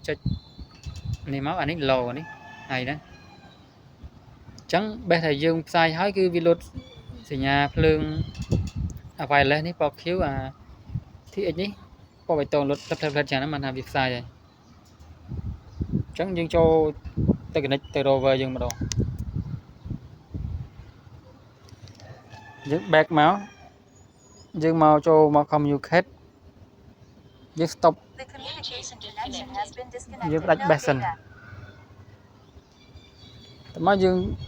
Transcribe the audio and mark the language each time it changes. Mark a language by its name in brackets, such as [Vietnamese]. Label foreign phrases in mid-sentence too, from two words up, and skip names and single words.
[Khmer] ចុចនេះមកអានេះ low អានេះ high ណាអញ្ចឹងបេះតែយើងផ្សាយហើយគឺវាលុតសញ្ញាភ្លើង wireless នេះពណ៌ Q TX នេះពណ៌បៃតងលុតផ្លិតចឹងហ្នឹងបានថាវាផ្សាយហើយអញ្ចឹងយើងចូលទៅ connect ទៅ rover យើងម្ដងយើង back មកយើងមកចូលមក communicate យើង stop [English] The communication connection has been disconnected. [Khmer] យើងផ្ដាច់ best សិនតែមកយើង